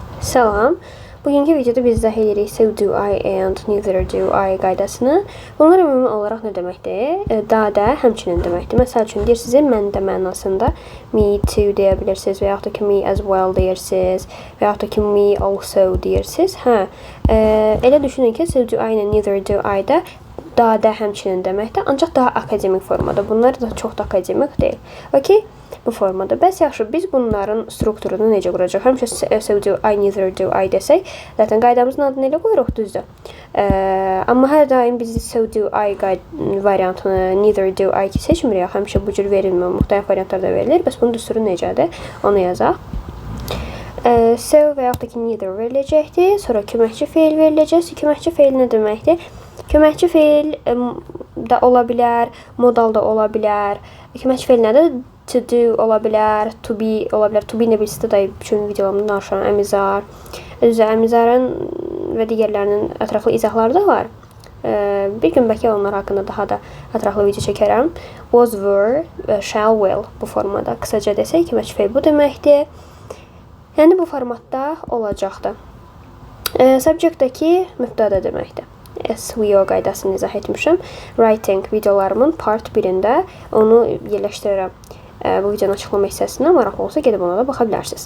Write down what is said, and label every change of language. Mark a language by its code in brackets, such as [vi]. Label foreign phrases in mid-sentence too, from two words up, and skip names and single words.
[az] Salam. Bugünkü videoda biz izah edirik [en] so do I and neither do I [az] qaydasını. Bunlar ümumi olaraq nə deməkdir? Da, həmçinin deməkdir. Məsəl üçün deyirsiniz, mən də mənasında [en] me too [az] deyə bilirsiniz və yaxud da ki [en] me as well [az] deyirsiniz və yaxud da ki [en] me also [az] deyirsiniz. Elə düşünün ki, [en] so do I and neither do I [az] da həmçinin deməkdir. Ancaq daha akademik formada. Bunlar da çox da akademik deyil. Okay? Bu formada. Bəs yaxşı, biz bunların strukturunu necə quracaq? Həmişə [en] so do I, neither do I [az] desək, zaten qaydamızın adını elə qoyuruq, düzdür. Amma hər daim biz [en] so do I [az] variantını, [en] neither do I [az] seçmirik. Həmişə bu cür verilmir, müxtəlif variantlarda verilir. Bəs bunun düsturu necədir? Onu yazaq. So və yaxud da ki neither veriləcəkdir. Sonra köməkçi feil veriləcək. Köməkçi feil nə deməkdir? Köməkçi feil da ola bilər, modal da ola bilər. Köməkçi feil nədir? [en] To do [az] ola bilər, [en] to be [az] ola bilər. [en] To be [az] nə bilirsə də bütün videolarımda danışıram. Əmizar. Əmizarın və digərlərinin ətraflı izahları da var. Bir gün bəlkə onlar haqqında daha da ətraflı video çəkərəm. [en] Was, were, shall, will bu formada. [az] Qısaca desək, köməkçi feil bu deməkdir. Yəni bu formatda olacaqdır. Subject-dəki mübtəda deməkdir. SVO qaydasını izah etmişəm. Writing videolarımın part 1-də onu yerləşdirirəm. Bu videonun açıqlama hissəsində maraqlı olsa gedib ona da baxa bilərsiniz.